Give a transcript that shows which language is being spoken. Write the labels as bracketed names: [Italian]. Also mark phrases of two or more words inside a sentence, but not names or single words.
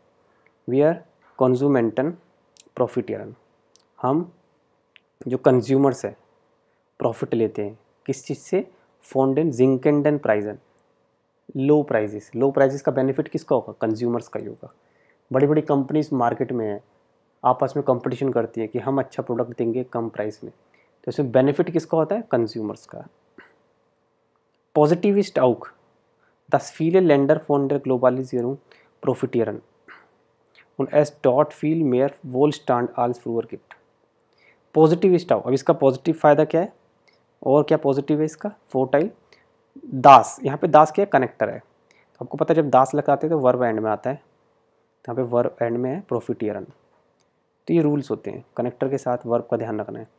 [German] Wir Konsumenten profitieren, [Hindi] हम जो कंज्यूमर्स हैं प्रॉफिट लेते हैं किस चीज़ से, [German] von den sinkenden Preisen, [English] low prices, low prices [Hindi] का बेनिफिट किसका होगा, कंज्यूमर्स का ही होगा। बड़ी बड़ी कंपनीज मार्केट में है, आपस में कंपटीशन करती है कि हम अच्छा प्रोडक्ट देंगे कम प्राइस में, तो इसमें बेनिफिट किसका होता है, कंज्यूमर्स का। [German] Positiv ist auch, das viele Länder von der Globalisierung profitieren und es dort viel mehr Wohlstand als früher gibt। Positiv ist auch, [Hindi] अब इसका पॉजिटिव फ़ायदा क्या है, और क्या पॉजिटिव है इसका, [German] Vorteil, dass, [Hindi] यहाँ पे दास क्या है, कनेक्टर है, तो आपको पता है जब दास लगाते हैं तो वर्ब एंड में आता है, यहाँ पे वर्ब एंड में है प्रॉफिटियरन, तो ये रूल्स होते हैं, कनेक्टर के साथ वर्ब का ध्यान रखना है।